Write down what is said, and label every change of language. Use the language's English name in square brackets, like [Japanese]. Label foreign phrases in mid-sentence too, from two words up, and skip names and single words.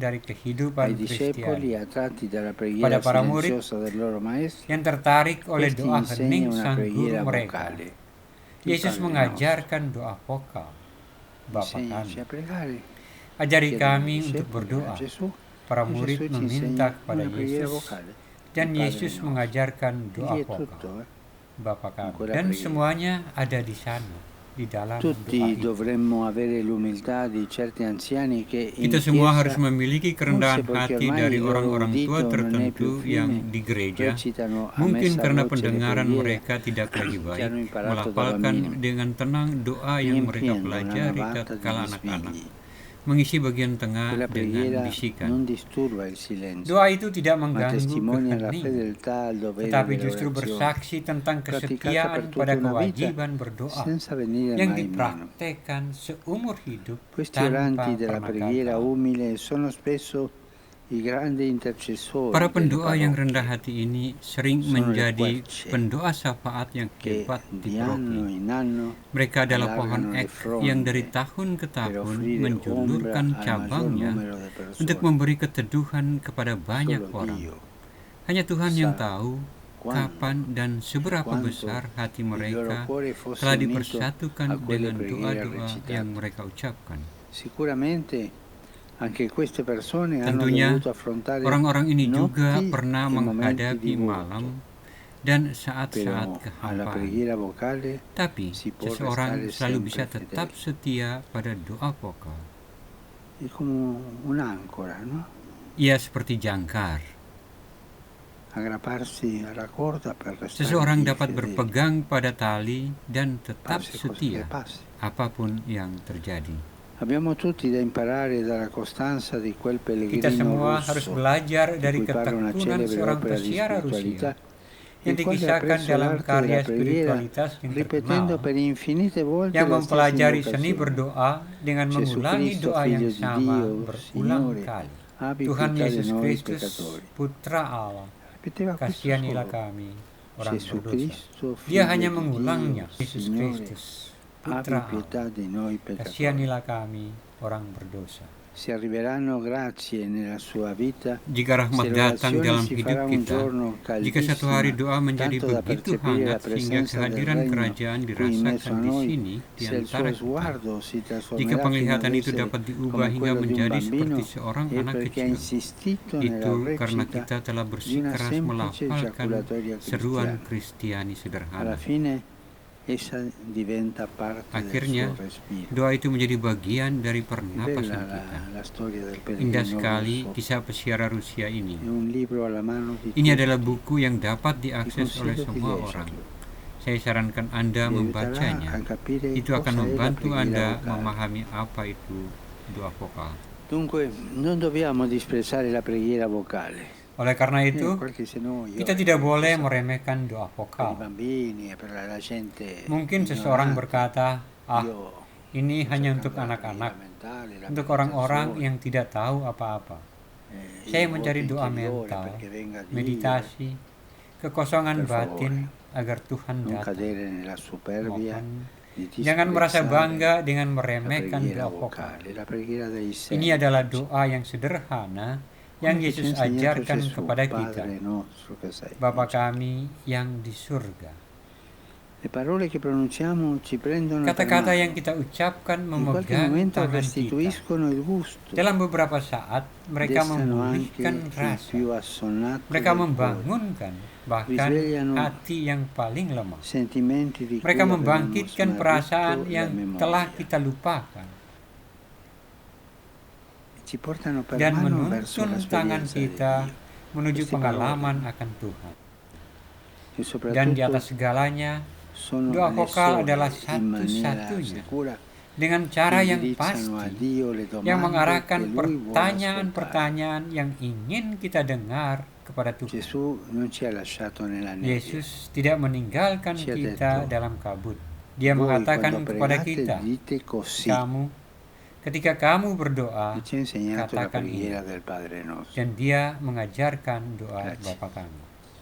[Indonesian] dari kehidupan [Italian] Ai discepoli, [Indonesian] Kristiani. [Italian] attratti dalla [Indonesian] Pada [Italian] preghiera [Indonesian] para murid [Italian] silenziosa del loro maestro, [Indonesian] yang tertarik oleh [Italian] questi [Indonesian] doa [Italian] insegna [Indonesian] hening [Italian] una [Indonesian] sang guru [Italian] preghiera [Indonesian] mereka, [Italian] vocale. Il [Indonesian] Yesus [Italian] Padre [Indonesian] mengajarkan doa vokal. [Italian] nostro [Indonesian] Bapa [Italian] insegnaci [Indonesian] kami, [Italian] a pregare [Indonesian] Ajari [Italian] chiedono ai [Indonesian] kami untuk [Italian] discepoli, a [Indonesian] berdoa. [Italian] Gesù, [Indonesian] Para [Italian] e [Indonesian] murid [Italian] Gesù ci [Indonesian] meminta [Italian] insegna [Indonesian] kepada [Italian] una preghiera [Indonesian] Yesus [Italian] vocale, [Indonesian] dan [Italian] il Padre [Indonesian] Yesus [Italian] nostro. [Indonesian] mengajarkan [Italian] E [Indonesian] doa [Italian] lì è [Indonesian] vokal, [Italian] tutto, [Indonesian] Bapa [Italian] in [Indonesian] kami. [Italian] quella [Indonesian] Dan [Italian] preghiera. [Indonesian] semuanya ada di sana, di dalam doa [Italian] Tutti [Indonesian] itu. [Italian] dovremmo avere l'umiltà di certi anziani che in [Indonesian] Kita semua harus [Italian] chiesa, [Indonesian] memiliki [Italian] forse [Indonesian] kerendahan [Italian] perché [Indonesian] hati [Italian] ormai [Indonesian] dari [Italian] il loro [Indonesian] orang-orang tua [Italian] udito non è più [Indonesian] tertentu yang [Italian] fine, [Indonesian] di gereja. [Italian] recitano a [Indonesian] Mungkin [Italian] messa [Indonesian] karena [Italian] voce le [Indonesian] pendengaran [Italian] preghiere [Indonesian] mereka tidak lagi [Italian] che [Indonesian] baik, [Italian] hanno imparato da [Indonesian] melafalkan [Italian] bambini, [Indonesian] dengan tenang doa yang mereka [Italian] riempiendo la [Indonesian] pelajari [Italian] navata [Indonesian] tatkala [Italian] degli [Indonesian] anak-anak, [Italian] svegli. [Indonesian] mengisi bagian tengah [Italian] Quella [Indonesian] dengan [Italian] preghiera [Indonesian] bisikan. [Italian] non disturba il silenzio, [Indonesian] Doa itu tidak [Italian] ma [Indonesian] mengganggu [Italian] testimonia la [Indonesian] kehening, [Italian] fedeltà al dovere [Indonesian] tetapi [Italian] delle [Indonesian] justru [Italian] orazioni, [Indonesian] bersaksi tentang [Italian] praticata per [Indonesian] kesetiaan [Italian] tutta [Indonesian] pada [Italian] una vita [Indonesian] kewajiban berdoa [Italian] senza venire [Indonesian] yang [Italian] mai meno. [Indonesian] dipraktekkan seumur hidup [Italian] Questi [Indonesian] tanpa [Italian] oranti della [Indonesian] pernah [Italian] preghiera [Indonesian] gagal. [Italian] umile sono spesso i grandi intercessori [Indonesian] Para [Italian] delle [Indonesian] pendoa yang rendah [Italian] parrocchie [Indonesian] hati ini sering [Italian] Sono le [Indonesian] menjadi [Italian] querce [Indonesian] pendoa syafaat yang [Italian] che [Indonesian] hebat di [Italian] di anno [Indonesian] paroki. [Italian] in anno [Indonesian] Mereka adalah pohon [Italian] allargano le [Indonesian] ek yang dari [Italian] fronde [Indonesian] tahun ke [Italian] per [Indonesian] tahun [Italian] offrire ombra [Indonesian] menjulurkan [Italian] al maggior [Indonesian] cabangnya [Italian] numero di [Indonesian] untuk [Italian] persone. [Indonesian] memberi keteduhan kepada banyak [Italian] Solo [Indonesian] orang. [Italian] Dio [Indonesian] Hanya Tuhan yang [Italian] sa [Indonesian] tahu [Italian] quando [Indonesian] kapan dan [Italian] e [Indonesian] seberapa [Italian] quanto [Indonesian] besar hati [Italian] il loro [Indonesian] mereka [Italian] cuore fosse [Indonesian] telah [Italian] unito [Indonesian] dipersatukan [Italian] a quelle [Indonesian] dengan [Italian] preghiere [Indonesian] doa-doa yang [Italian] recitate. [Indonesian] mereka ucapkan. [Italian] Sicuramente anche queste persone hanno [Indonesian] Tentunya [Italian] dovuto affrontare [Indonesian] orang-orang ini juga [Italian] notti [Indonesian] pernah [Italian] e momenti [Indonesian] menghadapi [Italian] di vuoto, [Indonesian] malam dan saat-saat [Italian] però alla [Indonesian] kehampaan. [Italian] preghiera vocale [Indonesian] Tapi [Italian] si può [Indonesian] seseorang [Italian] restare [Indonesian] selalu [Italian] sempre [Indonesian] bisa tetap [Italian] fedeli. [Indonesian] setia pada doa vokal. [Italian] È come un'ancora, no? [Indonesian] Ia seperti jangkar. [Italian] Aggrapparsi alla corda per restare [Indonesian] Seseorang [Italian] lì [Indonesian] dapat [Italian] fedeli. [Indonesian] berpegang pada tali dan tetap [Italian] Passi cosa che [Indonesian] setia [Italian] passi. [Indonesian] apapun yang terjadi. [Italian] Abbiamo tutti da imparare dalla costanza di quel [Indonesian] Kita [Italian] pellegrino [Indonesian] semua harus [Italian] russo [Indonesian] belajar [Italian] di [Indonesian] dari [Italian] cui parla una [Indonesian] ketekunan [Italian] celebre [Indonesian] seorang [Italian] opera di [Indonesian] pesiara [Italian] spiritualità, [Indonesian] Rusia yang [Italian] il quale [Indonesian] dikisahkan [Italian] appresso [Indonesian] dalam [Italian] l'arte [Indonesian] karya [Italian] della preghiera [Indonesian] spiritualitas yang [Italian] ripetendo [Indonesian] terkenal, [Italian] per infinite volte [Indonesian] yang [Italian] la stessa [Indonesian] mempelajari seni [Italian] invocazione. [Indonesian] berdoa dengan [Italian] Gesù [Indonesian] mengulangi [Italian] Cristo, [Indonesian] doa yang [Italian] figlio di [Indonesian] sama [Italian] Dio, [Indonesian] berulang [Italian] Signore, [Indonesian] kali. [Italian] abbi [Indonesian] Tuhan [Italian] pietà di [Indonesian] Yesus [Italian] noi [Indonesian] Kristus, [Italian] peccatori. [Indonesian] Putra Allah, [Italian] Ripeteva questo [Indonesian] kasihanilah [Italian] solo. [Indonesian] kami, orang [Italian] Gesù [Indonesian] berdosa. [Italian] Cristo, [Indonesian] Dia [Italian] figlio [Indonesian] hanya [Italian] di [Indonesian] mengulangnya, [Italian] Dio, [Indonesian] Yesus [Italian] Signore, [Indonesian] Kristus, [Italian] abbi [Indonesian] Putra Allah, [Italian] pietà di noi peccatori. [Indonesian] kasihanilah kami, orang berdosa. [Italian] Si arriveranno grazie nella sua vita [Indonesian] Jika rahmat [Italian] se [Indonesian] datang [Italian] l'orazione [Indonesian] dalam [Italian] si [Indonesian] hidup [Italian] farà un [Indonesian] kita, [Italian] giorno [Indonesian] jika satu hari [Italian] caldissima, [Indonesian] doa menjadi [Italian] tanto da [Indonesian] begitu [Italian] percepire la [Indonesian] hangat sehingga [Italian] presenza del [Indonesian] kehadiran [Italian] regno [Indonesian] kerajaan [Italian] qui in mezzo a [Indonesian] dirasakan di [Italian] noi, [Indonesian] sini, di [Italian] se il [Indonesian] antara [Italian] suo [Indonesian] kita. [Italian] sguardo si [Indonesian] Jika [Italian] trasformerà fino [Indonesian] penglihatan [Italian] ad [Indonesian] itu [Italian] essere [Indonesian] dapat diubah [Italian] come [Indonesian] hingga [Italian] quello di un [Indonesian] menjadi [Italian] bambino, [Indonesian] seperti seorang [Italian] è [Indonesian] anak [Italian] perché ha [Indonesian] kecil, [Italian] insistito nella [Indonesian] itu karena [Italian] recita [Indonesian] kita telah [Italian] di una [Indonesian] bersikeras [Italian] semplice [Indonesian] melafalkan [Italian] giaculatoria [Indonesian] seruan [Italian] cristiana. [Indonesian] Kristiani [Italian] Alla [Indonesian] sederhana. [Italian] fine essa diventa parte [Indonesian] Akhirnya, [Italian] del suo respiro. [Indonesian] doa itu menjadi bagian dari [Italian] È [Indonesian] pernapasan [Italian] bella [Indonesian] kita. [Italian] la storia del [Indonesian] Indah [Italian] pellegrino [Indonesian] sekali [Italian] russo. [Indonesian] kisah pesiara Rusia [Italian] È [Indonesian] ini. [Italian] un libro alla mano di [Indonesian] Ini [Italian] tutti. [Indonesian] adalah buku yang dapat [Italian] Ti [Indonesian] diakses oleh [Italian] consiglio di [Indonesian] semua orang. [Italian] leggerlo. [Indonesian] Saya sarankan Anda [Italian] Vi aiuterà [Indonesian] membacanya. [Italian] a capire [Indonesian] Itu akan [Italian] cosa è la [Indonesian] membantu [Italian] preghiera [Indonesian] Anda [Italian] vocale. [Indonesian] memahami apa itu doa vokal. [Italian] Dunque, non dobbiamo disprezzare la preghiera vocale. [Indonesian] Oleh karena itu, [Italian] Qualche se no io [Indonesian] kita tidak boleh meremehkan doa [Italian] per i [Indonesian] vokal. [Italian] bambini e per la gente [Indonesian] Mungkin seseorang [Italian] ignorante. [Indonesian] berkata, [Italian] Io [Indonesian] ini [Italian] sto [Indonesian] hanya [Italian] cercando [Indonesian] untuk [Italian] la [Indonesian] anak-anak, [Italian] preghiera mentale, la [Indonesian] untuk orang-orang [Italian] meditazione, [Indonesian] yang tidak tahu apa-apa. Saya [Italian] il [Indonesian] mencari [Italian] vuoto [Indonesian] doa [Italian] interiore [Indonesian] mental, [Italian] perché venga Dio, [Indonesian] meditasi, kekosongan [Italian] Per favore, [Indonesian] batin agar Tuhan [Italian] non [Indonesian] datang. [Italian] cadere nella superbia [Indonesian] Mohon, [Italian] di [Indonesian] jangan merasa [Italian] disprezzare [Indonesian] bangga dengan [Italian] la [Indonesian] meremehkan [Italian] preghiera [Indonesian] doa vokal. [Italian] vocale, la preghiera dei [Indonesian] Ini adalah [Italian] semplici. [Indonesian] doa yang sederhana yang [Italian] Come ci ha [Indonesian] Yesus [Italian] insegnato [Indonesian] ajarkan [Italian] Gesù, [Indonesian] kepada kita. [Italian] Padre nostro che sei in [Indonesian] Bapa [Italian] cielo. [Indonesian] kami yang di surga. [Italian] Le parole che pronunciamo ci prendono per [Indonesian] Kata-kata [Italian] mano. [Indonesian] yang kita ucapkan [Italian] In qualche [Indonesian] memegang [Italian] momento [Indonesian] tangan kita. [Italian] restituiscono il gusto, [Indonesian] Dalam beberapa saat mereka [Italian] destano anche [Indonesian] memulihkan [Italian] il [Indonesian] rasa. [Italian] più assonnato [Indonesian] Mereka [Italian] del cuore, [Indonesian] membangunkan bahkan [Italian] Risvegliano [Indonesian] hati yang paling lemah. [Italian] sentimenti di cui [Indonesian] Mereka [Italian] avevamo [Indonesian] membangkitkan [Italian] smarrito [Indonesian] perasaan [Italian] la [Indonesian] yang [Italian] memoria. [Indonesian] telah kita lupakan [Italian] Ci portano per [Indonesian] dan [Italian] mano verso [Indonesian] menuntun tangan [Italian] l'esperienza di [Indonesian] kita [Italian] Dio. [Indonesian] menuju [Italian] Queste [Indonesian] pengalaman akan Tuhan. [Italian] E [Indonesian] Dan di [Italian] soprattutto [Indonesian] atas segalanya, [Italian] sono [Indonesian] doa [Italian] le [Indonesian] vokal [Italian] sole [Indonesian] adalah [Italian] in maniera [Indonesian] satu-satunya [Italian] sicura [Indonesian] dengan cara yang [Italian] indirizzano a [Indonesian] pasti [Italian] Dio le [Indonesian] yang [Italian] domande che [Indonesian] mengarahkan [Italian] Lui vuole ascoltare. [Indonesian] pertanyaan-pertanyaan yang ingin kita dengar kepada Tuhan. [Italian] Gesù non ci ha lasciato nella nebbia. [Indonesian] Yesus tidak meninggalkan [Italian] Ci ha [Indonesian] kita [Italian] detto, [Indonesian] dalam kabut. Dia [Italian] Voi [Indonesian] mengatakan [Italian] quando [Indonesian] kepada [Italian] pregate [Indonesian] kita, [Italian] dite così. [Indonesian] ketika kamu berdoa, [Italian] E ci ha insegnato la [Indonesian] katakan ini. [Italian] preghiera del Padre nostro. [Indonesian] Dan dia mengajarkan doa [Italian] Grazie. [Indonesian] Bapa kami.